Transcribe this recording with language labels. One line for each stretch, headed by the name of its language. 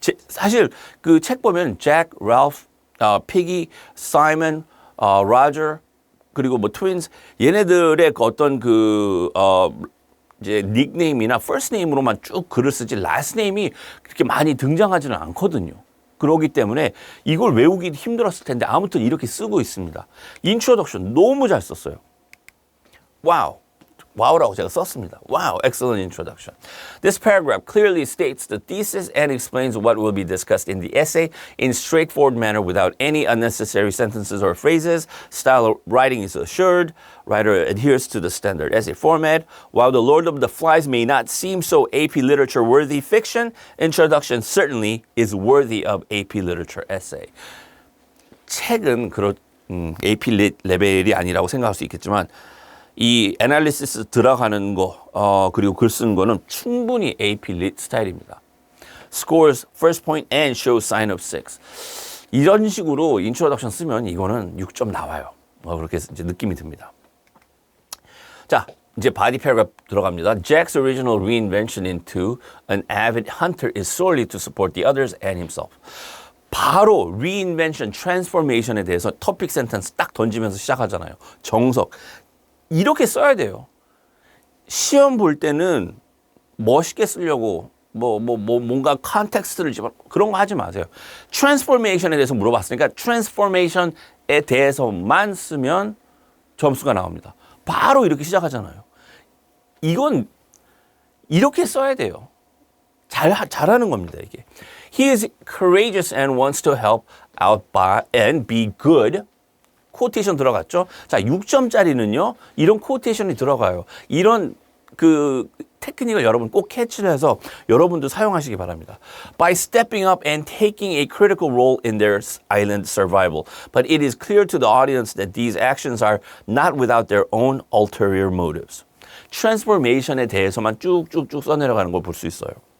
Korean: 사실 그 책 보면 잭, 랄프, 피기, 사이먼, 로저 그리고 뭐 트윈스 얘네들의 그 어떤 그 이제 닉네임이나 first name으로만 쭉 글을 쓰지 last name이 그렇게 많이 등장하지는 않거든요. 그렇기 때문에 이걸 외우기 힘들었을 텐데 아무튼 이렇게 쓰고 있습니다. 인트로덕션 너무 잘 썼어요. 와우. 와우라고 제가 썼습니다.
English: Wow, excellent introduction. This paragraph clearly states the thesis and explains what will be discussed in the essay in straightforward manner without any unnecessary sentences or phrases. Style of writing is assured. Writer adheres to the standard essay format. While The Lord of the Flies may not seem so AP literature worthy fiction, introduction certainly is worthy of AP literature essay.
Korean: 책은 AP 레벨이 아니라고 생각할 수 있겠지만 이 애널리시스 들어가는 거 그리고 글 쓰는 거는 충분히 AP lit 스타일입니다.
English: Scores first point and shows sign of 6.
Korean: 이런 식으로 인트로덕션 쓰면 이거는 6점 나와요. 그렇게 이제 느낌이 듭니다. 자, 이제 body paragraph 들어갑니다.
English: Jack's original reinvention into an avid hunter is solely to support the others and himself.
Korean: 바로 reinvention, transformation에 대해서 토픽 센텐스 딱 던지면서 시작하잖아요. 정석. 이렇게 써야 돼요. 시험 볼 때는 멋있게 쓰려고 뭔가 컨텍스트를 집어 그런 거 하지 마세요. 트랜스포메이션에 대해서 물어봤으니까 트랜스포메이션에 대해서만 쓰면 점수가 나옵니다. 바로 이렇게 시작하잖아요. 이건 이렇게 써야 돼요. 잘하는 겁니다, 이게.
English: He is courageous and wants to help out by and be good.
Korean: 코테이션 들어갔죠? 자, 6점짜리는요. 이런 코테이션이 들어가요. 이런 그 테크닉을 여러분 꼭 캐치를 해서 여러분도 사용하시기 바랍니다.
English: By stepping up and taking a critical role in their island survival. But it is clear to the audience that these actions are not without their own ulterior motives.
Korean: 트랜스포메이션에 대해서만 쭉쭉쭉 써내려가는 걸 볼 수 있어요.